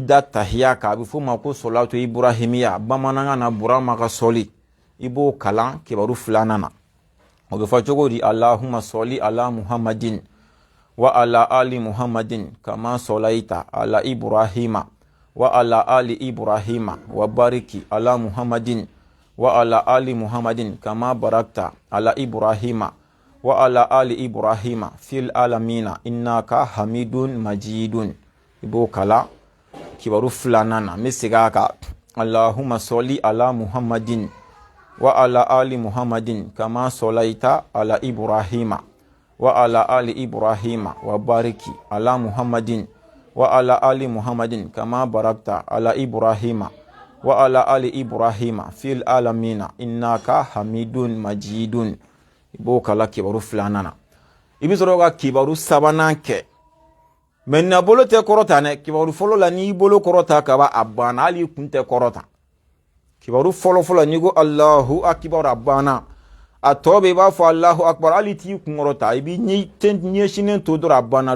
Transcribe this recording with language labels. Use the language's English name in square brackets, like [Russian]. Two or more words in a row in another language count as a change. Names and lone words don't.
[Bambara] da tahiya kan a bɛ f'o ma ko [Arabic] الصلاة الإبراهيمية [Bambara] bamanankan na burama ka sɔli i b'o kalan kibaru filanan na o bɛ fɔ cogo di [Arabic] اللهم صل على محمد وعلى آل محمد كما صليت على إبراهيم وعلى آل إبراهيم وبارك على محمد وعلى آل محمد كما باركت على إبراهيم وعلى آل إبراهيم في العالمين إنك حميد مجيد [Bambara] ibo kala kibaru filanan na me sega ka [Arabic] اللهم صل على محمد وعلى آل محمد كما صليت على إبراهيم وعلى آل إبراهيم وبارك على محمد وعلى آل محمد كما باركت على إبراهيم وعلى آل إبراهيم في العالمين إنك حميد مجيد. [Bambara] Ibo kala kibaru filanana ibi sɔrɔ ka kibaru sabanan kɛ mais na bolo tɛ kɔrɔta ne kibaru fɔlɔ la ni bolo kɔrɔta ka ba a banna hali kun tɛ kɔrɔta. Kibaru fɔlɔ ni ko [Arabic] الله أكبر [Bambara] a banna a tɔ bɛ i b'a fɔ [Arabic] الله أكبر [Bambara] hali t'i kun kɔrɔta i bi ɲɛsinen to dɔrɔn a banna.